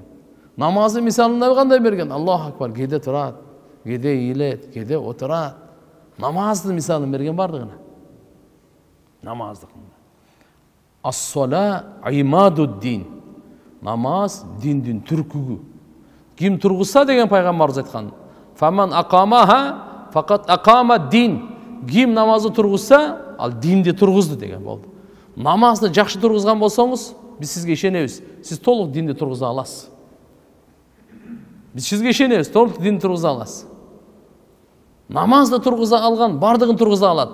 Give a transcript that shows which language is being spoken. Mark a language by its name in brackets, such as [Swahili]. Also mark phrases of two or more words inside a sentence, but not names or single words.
[Kyrgyz] Намаздын мисалын кандай берген? [Arabic] الله أكبر, [Kyrgyz] кээде турат, кээде ийилет, кээде отурат. Намаздын мисалын берген бардыгына. [Arabic] Намаздыкында. الصلاة عماد الدين. [Kyrgyz] Намаз диндин түркүгү. Ким тургузса деген пайгамбарыбыз айткан. [Arabic] فمن أقامها فقد أقام الدين. [Kyrgyz] Ким намазды тургузса, ал динди тургузду деген болду. Намазды жакшы тургузган болсоңуз, биз сизге ишенебиз. Сиз толук динди тургуза аласыз. Биз сизге ишенебиз, толук динди тургуза аласыз. Намазды тургуза алган бардыгын тургуза алат.